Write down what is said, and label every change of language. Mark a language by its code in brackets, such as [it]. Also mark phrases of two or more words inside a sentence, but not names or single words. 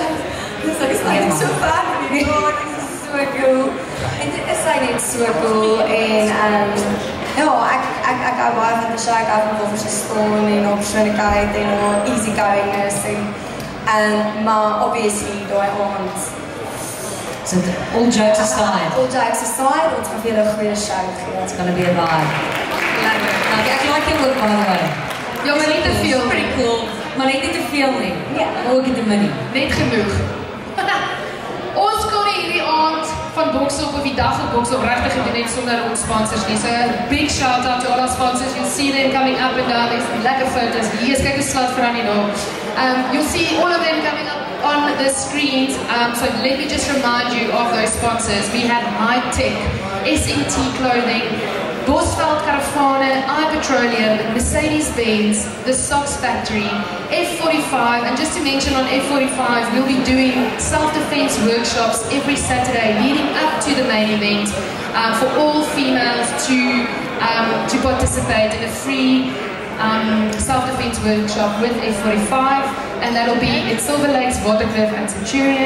[af] Dis ek so fan van die God, dit is so cool. En dit is sy net so cool en ja, ek hou baie van Tasche, ek hou van hoe sy staan en haar persoonlikheid en haar easygoingness en maar obviously daai aand. [en] So all jokes aside. All jokes aside, [af] ons gaan vir julle 'n goeie show gee. [en] It's gonna be a vibe. [af] Nou, ek like jou ook [en] by the way. [af] Ja, maar nie te veel. [en] Pretty cool. [af] Maar net nie te veel nie. Ja. Ook nie te min. Net genoeg. Ons kon nie hierdie aand van Boksop of die dag van Boksop regtig gedoen net sonder ons sponsors nie. [en] So big shout out to all our sponsors. You'll see them coming up and down. There's some lekker photos. [af] Hier is kyk hoe slat vir aan die naam. [en] You'll see all of them coming up on the screens. So let me just remind you of those sponsors. We have High Tech, SNT Clothing, Bosveld Caravane, iPetroleum, Mercedes-Benz, The Socks Factory, F45, and just to mention on F45, we'll be doing self-defense workshops every Saturday leading up to the main event for all females to participate in a free self-defense workshop with F45, and that'll be at Silver Lakes, Waterkloof, and Centurion.